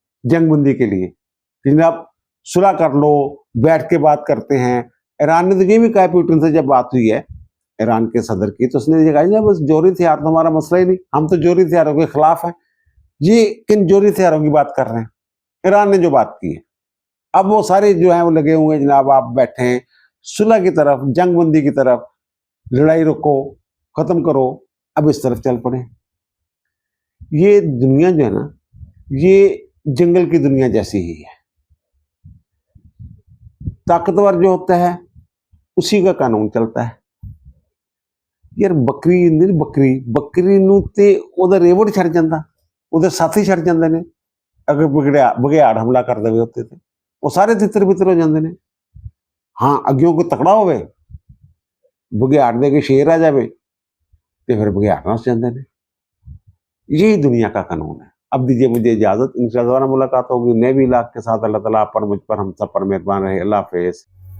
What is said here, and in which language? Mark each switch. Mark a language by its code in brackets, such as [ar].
[ur] جنگ بندی کے لیے، جناب صلح کر لو، بیٹھ کے بات کرتے ہیں۔ ایران نے تو یہ بھی کہا پوٹن سے جب بات ہوئی ہے ایران کے صدر کی تو اس نے یہ کہا بس جوہری ہتھیار تو ہمارا مسئلہ ہی نہیں، ہم تو جوہری ہتھیاروں کے خلاف ہیں۔ یہ کن جوہری ہتھیاروں کی بات کر رہے ہیں؟ ایران نے جو بات کی ہے، اب وہ سارے جو ہیں وہ لگے ہوئے ہیں جناب آپ بیٹھے ہیں صلح کی طرف، جنگ بندی کی طرف، لڑائی روکو، ختم کرو، اب اس طرف چل پڑے۔ یہ دنیا جو ہے نا یہ جنگل کی دنیا جیسی ہی ہے. طاقتور جو ہوتا ہے اسی کا قانون چلتا ہے. [pa] یار بکری بکری نو تے ਉਹਦਾ ਰੇਵੜ ਛੱਡ ਜਾਂਦਾ, ਉਹਦੇ ਸਾਥੀ ਛੱਡ ਜਾਂਦੇ ਨੇ. ਅਗਰ ਬਘਿਆੜ ਹਮਲਾ ਕਰ ਦੇਵੇ ਉੱਤੇ ਤੇ ਉਹ ਸਾਰੇ ਤਿੱਤਰ ਬਿੱਤਰ ਹੋ ਜਾਂਦੇ ਨੇ. ਹਾਂ ਅੱਗਿਓਂ ਕੋਈ ਤਕੜਾ ਹੋਵੇ, ਬਘਿਆੜ ਦੇ ਕੇ ਸ਼ੇਰ ਆ ਜਾਵੇ ਤੇ ਫਿਰ ਬਘਿਆੜ ਨੱਸ ਜਾਂਦੇ ਨੇ. [ur] یہی دنیا کا قانون ہے. اب دیجیے مجھے اجازت, ان شاء اللہ دوبارہ ملاقات ہوگی نئے بھی علاق کے ساتھ. اللہ تعالیٰ آپ پر مجھ پر ہم سب پر مہربان رہے. اللہ حافظ.